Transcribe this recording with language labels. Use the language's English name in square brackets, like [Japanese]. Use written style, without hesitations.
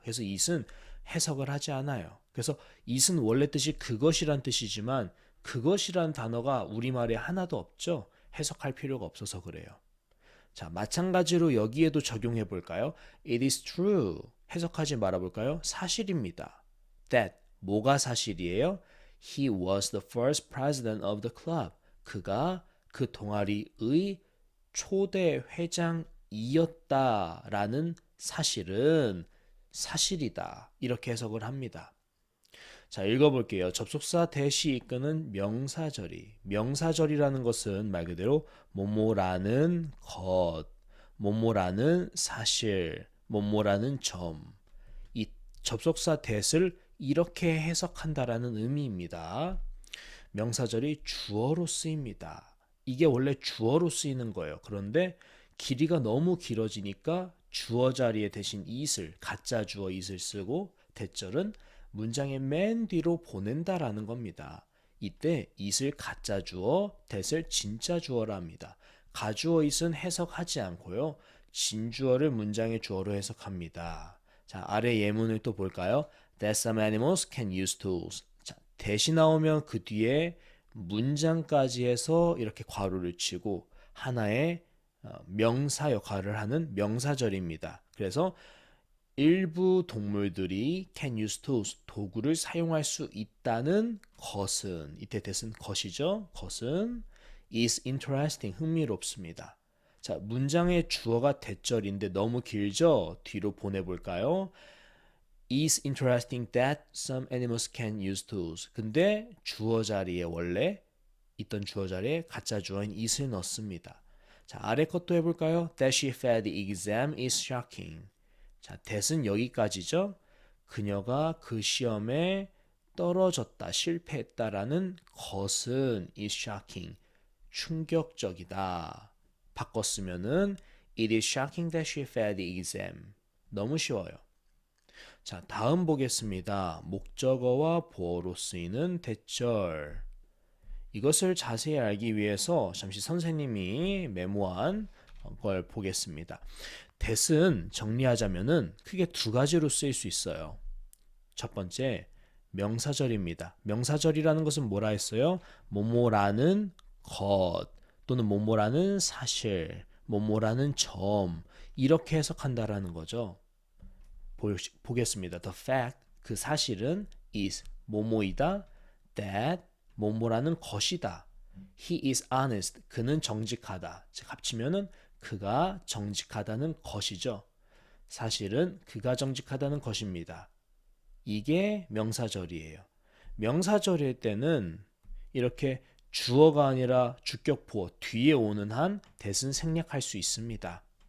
[Korean] 그래서 it은 해석을 하지 않아요. 그래서 it은 원래 뜻이 그것이란 뜻이지만 그것이란 단어가 우리말에 하나도 없죠. 해석할 필요가 없어서 그래요. 자, 마찬가지로 여기에도 적용해 볼까요? [English] It is true. [Korean] 해석하지 말아 볼까요? 사실입니다. That 뭐가 사실이에요? [English] He was the first president of the club. [Korean] 그가 그 동아리의 초대 회장이었다라는 사실은 사실이다. 이렇게 해석을 합니다. 자, 읽어볼게요. 접속사 대시 이끄는 명사절이. 명사절이라는 것은 말 그대로 뭐뭐라는 것, 뭐뭐라는 사실, 뭐뭐라는 점. 이 접속사 대를 이렇게 해석한다라는 의미입니다. 명사절이 주어로 쓰입니다. 이게 원래 주어로 쓰이는 거예요. 그런데 길이가 너무 길어지니까 주어 자리에 대신 it을, 가짜 주어 it을 쓰고 대절은 문장의 맨 뒤로 보낸다라는 겁니다. 이때 it을 가짜 주어, that을 진짜 주어라 합니다. 가주어 it은 해석하지 않고요. 진주어를 문장의 주어로 해석합니다. 자, 아래 예문을 또 볼까요? [English] That some animals can use tools. [Korean] 자, that이 나오면 그 뒤에 문장까지 해서 이렇게 괄호를 치고 하나의 명사 역할을 하는 명사절입니다. 그래서 일부 동물들이 [English] can use tools, [Korean] 도구를 사용할 수 있다는 것은, 이때 that은 것이죠. 것은 [English] is interesting, [Korean] 흥미롭습니다. 자, 문장의 주어가 대절인데 너무 길죠? 뒤로 보내볼까요? [English] is interesting that some animals can use tools. [Korean] 근데 주어 자리에 원래 있던 주어 자리에 가짜 주어인 is을 넣습니다. 자, 아래 것도 해볼까요? [English] That she failed the exam is shocking. [Korean] 자, that은 여기까지죠. 그녀가 그 시험에 떨어졌다, 실패했다라는 것은 [English] is shocking, [Korean] 충격적이다. 바꿨으면은 [English] It is shocking that she failed the exam. [Korean] 너무 쉬워요. 자, 다음 보겠습니다. 목적어와 보어로 쓰이는 대절. 이것을 자세히 알기 위해서 잠시 선생님이 메모한 걸 보겠습니다. that은 정리하자면은 크게 두 가지로 쓰일 수 있어요. 첫 번째, 명사절입니다. 명사절이라는 것은 뭐라 했어요? 뭐뭐라는 것 또는 뭐뭐라는 사실, 뭐뭐라는 점 이렇게 해석한다라는 거죠. 보겠습니다. [English] The fact, [Korean] 그 사실은 is 뭐뭐이다. That 뭐뭐라는 것이다. [English] He is honest, [Korean] 그는 정직하다. 즉 합치면은 그가 정직하다는 것이죠. 사실은 그가 정직하다는 것입니다. 이게 명사절이에요. 명사절일 때는 이렇게 주어가 아니라 주격보어 뒤에 오는 한 that은 생략할 수 있습니다.